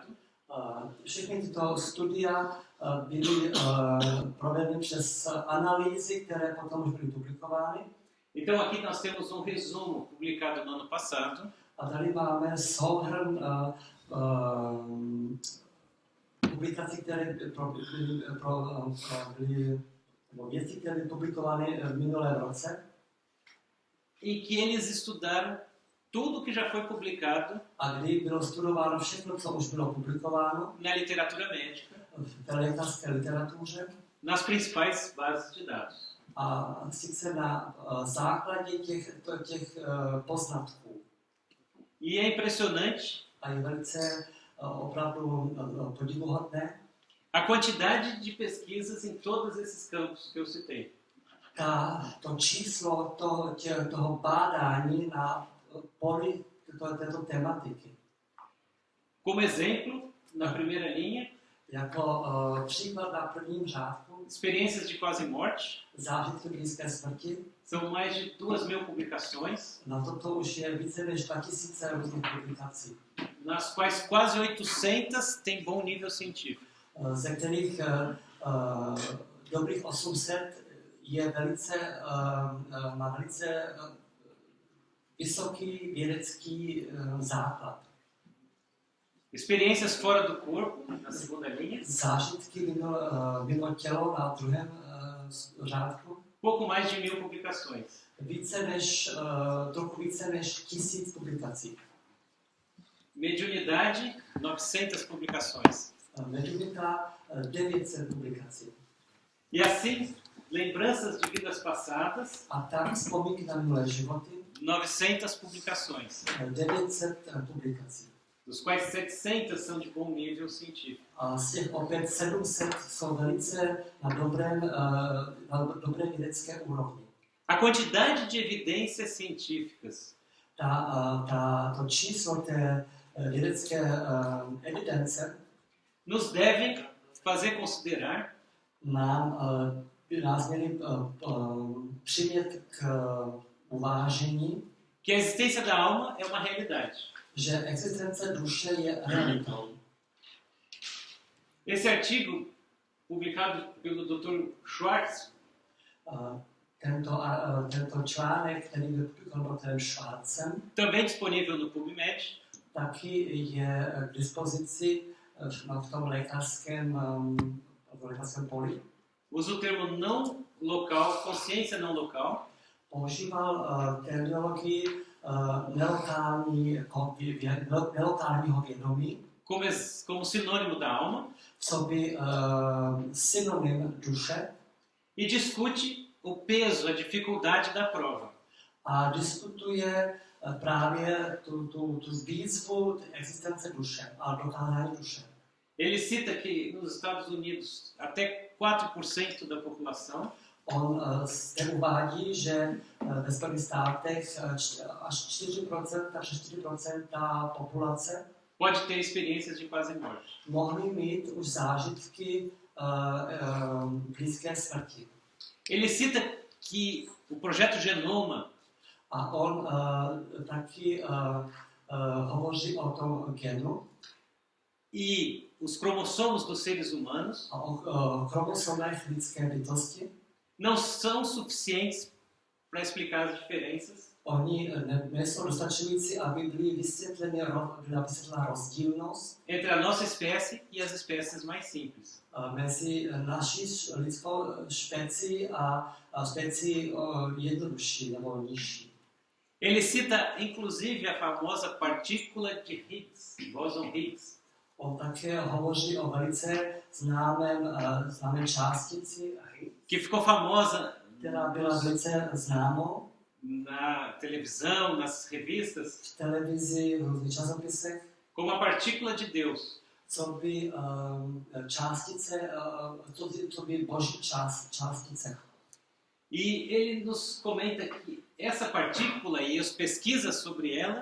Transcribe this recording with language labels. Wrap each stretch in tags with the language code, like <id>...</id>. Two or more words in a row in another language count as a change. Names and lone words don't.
<cs>Všechny tyto studia byly provedeny přes analýzy, které potom už byly publikovány.</cs> <pt>Então aqui nós temos um resumo publicado no ano passado.</pt> <cs>A tady máme souhrn publikací, které byly věci, které byly publikovány v minulém roce.</cs> <pt>Em que eles estudaram tudo que já foi publicado</pt> <cs>A kdy bylo studováno všechno, co už bylo publikováno</cs> <pt>na literatura médica,</pt> <cs>v té lékařské literatuře,</cs> <pt>nas principais bases de dados.</pt> <cs>a sice na základě těch poznatků.</cs> <pt>E é impressionante</pt> <cs>A je velice opravdu podivuhodné</cs> <pt>a quantidade de pesquisas em todos esses campos que eu citei.</pt> <cs>to číslo toho bádání na poli této tematiky.</cs> <pt>Como exemplo, na primeira linha,</pt> <cs>Jako příklad na prvním řádku</cs> <pt>experiências de quase morte.</pt> <cs>zážitky blízké smrti.</cs> <pt>São mais de 2.000 publicações,</pt> <cs>Na toto už je více než 2000 různých publikací,</cs> <pt>nas quais quase 800 têm bom nível científico.</pt> <cs>ze kterých dobrých 800 je má velice vysoký vědecký základ.</cs> <pt>Experiências fora do corpo, na segunda linha.</pt> <cs>Zážitky mimo tělo na druhém řádku.</cs> <pt>Pouco mais de 1000 publicações.</pt> <cs>Trochu více než 1000 publikací.</cs> <pt>Mediunidade, 900 publicações.</pt> <cs>Mediunita 900 publikací.</cs> <pt>E assim, lembranças de vidas passadas,</pt> <cs>A tak vzpomínky na minulé životy</cs> <pt>900 publicações,</pt> <cs>900 publikací.</cs> <pt>dos quais 700 são de bom nível científico.</pt> <cs>A z těch opět 700 jsou velice na dobré vědecké úrovni.</cs> <pt>A quantidade de evidências científicas</pt> <cs>To číslo té vědecké evidence</cs> <pt>nos devem fazer considerar</pt> <cs>by nás měly přimět k uvážení,</cs> <pt>que a existência da alma é uma realidade.</pt> <cs>že existence duše je realitou.</cs> <pt>Esse artigo, publicado pelo Dr. Schwartz,</pt> <cs>Tento článek, který byl publikován doktorem Schwarzem,</cs> <pt>também disponível no PubMed,</pt> <cs>taky je k dispozici v tom lékařském poli.</cs> <pt>usa o termo não local, consciência não local,</pt> <cs>Používal terminologii nelokálního vědomí,</cs> <pt>como sinônimo da alma,</pt> <cs>co by synonym duše,</cs> <pt>e discute o peso, a dificuldade da prova.</pt> <cs>a diskutuje právě tu výzvu existence duše a dokázání duše.</cs> <pt>Ele cita que nos Estados Unidos até 4% da população</pt> <cs>On zde uvádí, že ve Spojených státech až 4% populace</cs> <pt>pode ter experiências de quase morte.</pt> <cs>mohly mít už zážitky blízké smrti.</cs> <pt>Ele cita que o projeto Genoma</pt> <cs>A on taky hovoří o tom genu</cs> <pt>e os cromossomos dos seres humanos</pt> <cs>a o chromosomech lidské bytosti.</cs> <pt>não são suficientes para explicar as diferenças</pt> <cs>Oni nejsou dostačující, aby byla vysvětlena rozdílnost</cs> <pt>entre a nossa espécie e as espécies mais simples.</pt> <cs>mezi naší lidskou špecií a špecií jednodušší nebo nižší.</cs> <pt>Ele cita inclusive a famosa partícula de Higgs, bóson Higgs,</pt> <cs>On také hovoří o velice známé částici,</cs> <pt>que ficou famosa</pt> <cs>která byla velice známou</cs> <pt>na televisão, nas revistas,</pt> <cs>v televizi, v různých časopisech,</cs> <pt>como a partícula de Deus.</pt> <cs>co by částice, co by boží částice.</cs> <pt>E ele nos comenta que essa partícula e as pesquisas sobre ela</pt>